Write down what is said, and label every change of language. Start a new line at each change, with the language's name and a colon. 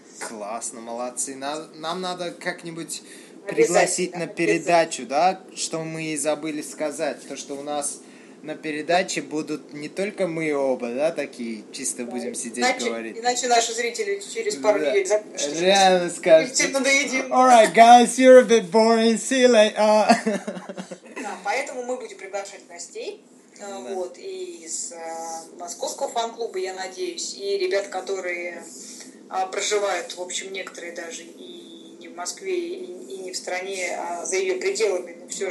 Russian: Классно, молодцы. Нам надо как-нибудь пригласить на передачу, да, что мы и забыли сказать. То, что у нас на передаче будут не только мы оба, да, такие, чисто, да, будем сидеть, иначе, говорить. Иначе наши зрители через пару дней, да, закончат. Реально скажут. И все надоедим.
English: Alright, guys, you're a bit boring, see you later.
Russian: Да, поэтому мы будем приглашать гостей, да, вот, и из московского фан-клуба, я надеюсь, и ребят, которые проживают, в общем, некоторые даже и не в Москве, и не в стране, а за ее пределами, но все, ну,